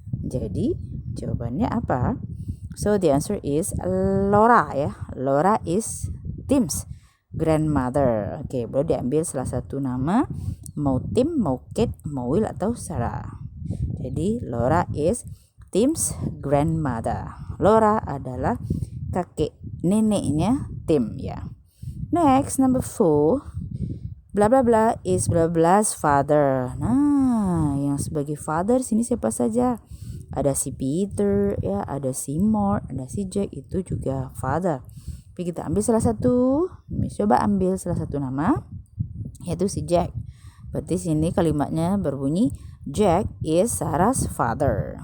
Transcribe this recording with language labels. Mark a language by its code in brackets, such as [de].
[id] Jadi jawabannya apa? [en] So the answer is Laura ya. Laura is Tim's grandmother. [id] Oke, boleh diambil salah satu nama, mau Tim, mau Kate, mau Will atau Sarah. [en] Jadi Laura is Tim's grandmother. [id] Laura adalah kakek neneknya Tim ya. [en] Next, number 4, bla bla bla is bla bla's father. [id] Nah, yang sebagai father sini siapa saja? Ada si Peter ya, ada si Mark, ada si Jack, itu juga father. Tapi kita ambil salah satu. Coba ambil salah satu nama, yaitu si Jack. Berarti sini kalimatnya berbunyi [en] Jack is Sarah's father.